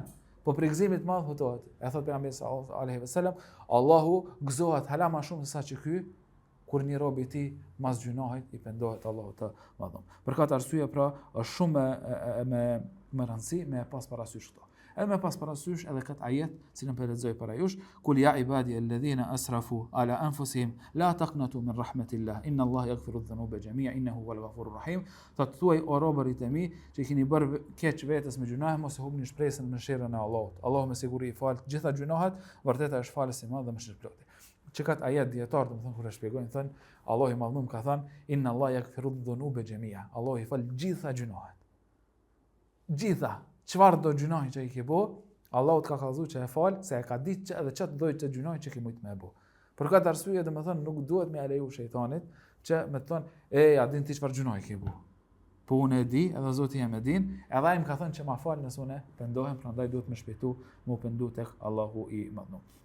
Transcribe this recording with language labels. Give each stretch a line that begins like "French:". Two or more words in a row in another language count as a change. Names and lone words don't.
Albanian: Po për gëzimit madh hutohet. E thot pejgamberi
Arabic: صلى الله عليه وسلم,
Albanian: Allahu gëzohet hala më shumë se sa që ky kur një rob i tij mas gjunohit i pendohet Allahut të Madhëm. Për këtë arsye pra është shumë me rëndësi me pas parasysh këto. Edhe me pas parasysh edhe këtë ajet, cilën po lexoj para jush,
Arabic: قل يا عبادي الذين أسرفوا على أنفسهم لا تقنطوا من رحمة الله إن الله يغفر الذنوب جميعا إنه هو الغفور الرحيم.
Albanian: Thuaj o robërit e mi që keni bërë keq vetes me gjunohe, mos e hubni shpresën në mëshirën e Allahut. Allahu me siguri i fal të gjitha gjunohet, vërtet është falës i madh dhe mëshirëploti. Çka ayat dietar do të thonë kur e shpjegojnë thon Allahu i madhum ka thënë
Arabic: إن الله يغفر الذنوب جميعا.
Albanian: Allahu i fal gjitha gjunohet. Gjitha, çfarë do gjunohi që i ke bë, Allahu të ka kallëzuar që e fal, se e ka ditë që edhe çat lloj të gjunohi që ke mujt me bë. Për këtë arsye domethënë nuk duhet me aleju shejtanit që me thonë a din ti çfarë gjunohi ke bë. Po unë e di, edhe Zoti jam e din, edhe ai më ka thënë që ma fal nëse unë pendohem, prandaj duhet më shpejtu, më pendu tek Allahu i madhum.